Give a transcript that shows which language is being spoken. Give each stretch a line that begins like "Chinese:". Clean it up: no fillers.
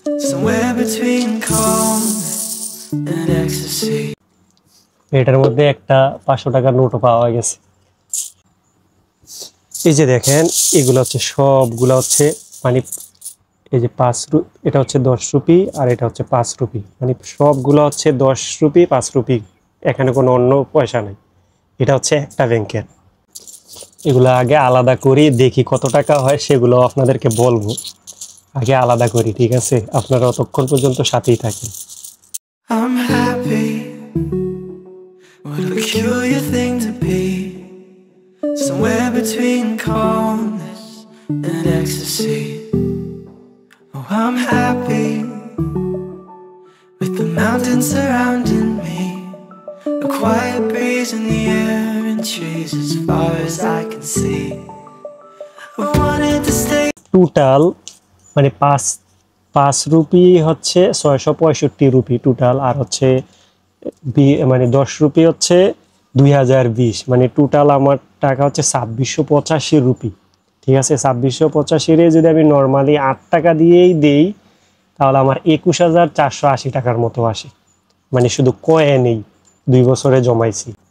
English: Somewhere between calmness and ecstasy.
Bangla: এটার মধ্যে একটা 500 টাকার নোটও পাওয়া গেছে। এই যে দেখেন, এগুলো হচ্ছে সবগুলো হচ্ছে, মানে এই যে এটা হচ্ছে 10 রুপি, আর এটা হচ্ছে 5 রুপি, মানে সবগুলো হচ্ছে 10 রুপি, 5 রুপি। এখানে কোনো অন্য পয়সা নাই। এটা হচ্ছে একটা ব্যাংকের। এগুলো আগে আলাদা করি, দেখি কত টাকা হয়, সেগুলো আপনাদেরকে বলবো। আগে আলাদা করি, ঠিক আছে? আপনারা অতক্ষণ পর্যন্ত সাথেই থাকেন।
English: I'm happy. What a peculiar thing to be. Somewhere between calmness and ecstasy. Oh, I'm happy. With the mountains surrounding me, a quiet breeze in the air and trees as far as I can see. I wanted to stay.
Bangla: Total মানে 5 rupee হচ্ছে 665 rupee total, আর হচ্ছে মানে 10 rupee হচ্ছে 2020, মানে total আমার টাকা হচ্ছে 2685 rupee. ঠিক আছে, 2685-এ যদি আমি নর্মালি 8 টাকা দিয়েই দেই, তাহলে আমার 21480 টাকার মতো আসে, মানে শুধু কয়েনেই 2 বছরে জমাইছি।